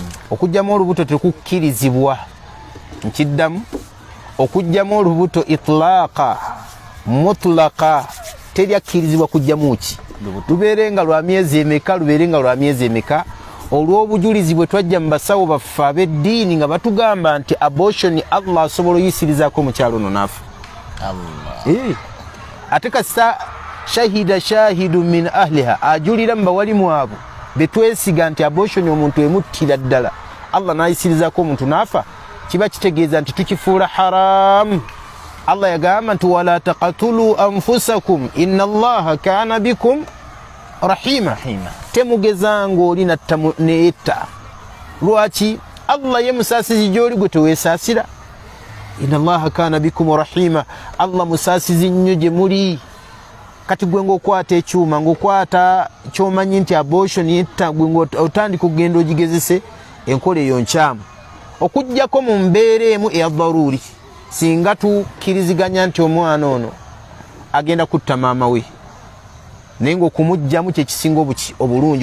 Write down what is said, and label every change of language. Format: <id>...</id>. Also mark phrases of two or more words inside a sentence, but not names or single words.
<lg>Okujjamu olubuto tekukkirizibwa. Nkiddamu okujjamu olubuto</lg> <ar>إطلاقا مطلقا</ar> <lg>teryakkirizibwa kujjamu ki lubeerenga lwa myezi emeka lubeerenga lwa myezi emeka olw'obujulizi bwe twajja mu basawo baffe ab'eddiini nga batugamba nti abortion Allah asobola oyisirizaako omukyalo ono naafa. Ate kasita</lg> <ar>شهد شاهد من أهلها</ar> <lg>ajulira mu bawalimu abo betwesiga nti abortion omuntu emuttira ddala Allah n'ayisirizaako omuntu naafa kiba kitegeeza nti tukifuula haramu. Allah yagamba nti</lg> <ar>ولا تقتلوا أنفسكم إن الله كان بكم رحيما.</ar> <lg>Temugezanga oli natta neetta. Lwaki? Allah ye musaasizi gy'oli gwe teweesaasira.</lg> <ar>إن الله كان بكم رحيما.</ar> <lg>Allah musaasizi nnyo gye muli. Kati gwe ng'okwata ekyuma ng'okwata ky'omanyi nti abortion yetta gwe ng'otandika okugenda ogigezese enkola eyo nkyamu okuggyako mu mbeera emu eya dharuri singa tukkiriziganya nti omwana ono agenda kutta maama we naye ng'okumugjamu kyekisinga obulungi.</lg>